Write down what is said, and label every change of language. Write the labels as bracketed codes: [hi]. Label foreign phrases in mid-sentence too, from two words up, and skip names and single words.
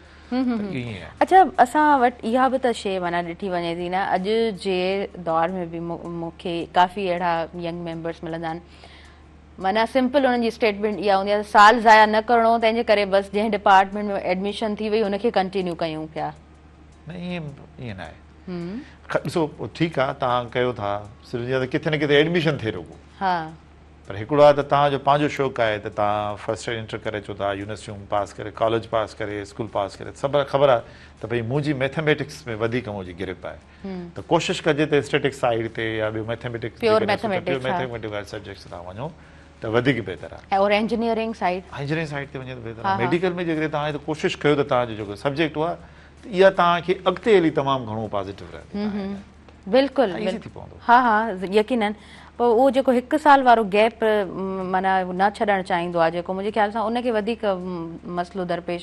[sd] अच्छा असां वटि इहा बि त शइ माना ॾिठी वञे थी न अॼु जे दौर में बि मूंखे काफ़ी अहिड़ा [en] young members [sd] मिलंदा आहिनि माना सिंपल उन्हनि जी स्टेटमेंट इहा हूंदी आहे साल ज़ाया न करिणो तंहिंजे करे बसि जंहिं डिपार्टमेंट में एडमिशन थी वई हुनखे कंटिन्यू कयूं पिया न ईअं न आहे ॾिसो ठीकु आहे तव्हां कयो था सिर्फ़ु किथे न किथे एडमिशन थिए रुॻो पर हिकिड़ो आहे त तव्हांजो पंहिंजो शौक़ु आहे त तव्हां [en] first year [sd] इंटर करे अचो था यूनिवर्सिटियूं पास करे कॉलेज पास करे स्कूल पास करे सभु ख़बर आहे त भई मुंहिंजी मैथमेटिक्स में वधीक मुंहिंजी गिरप आहे त कोशिशि कजे त [en] statics side [sd] ते या ॿियो [en] mathematics subjects [sd] तव्हां वञो त वधीक बहितर आहे और [en] engineering side [sd] ते वञे त बहितर आहे मेडिकल में जेकॾहिं तव्हां त कोशिशि कयो त तव्हांजो जेको सब्जेक्ट हुआ इहा तव्हांखे अॻिते हली तमामु घणो पॉज़िटिव रहे बिल्कुलु यकीनन पोइ उहो जेको हिकु साल वारो गैप माना न छॾणु चाहींदो आहे जेको मुंहिंजे ख़्याल सां उनखे वधीक मसइलो दरपेश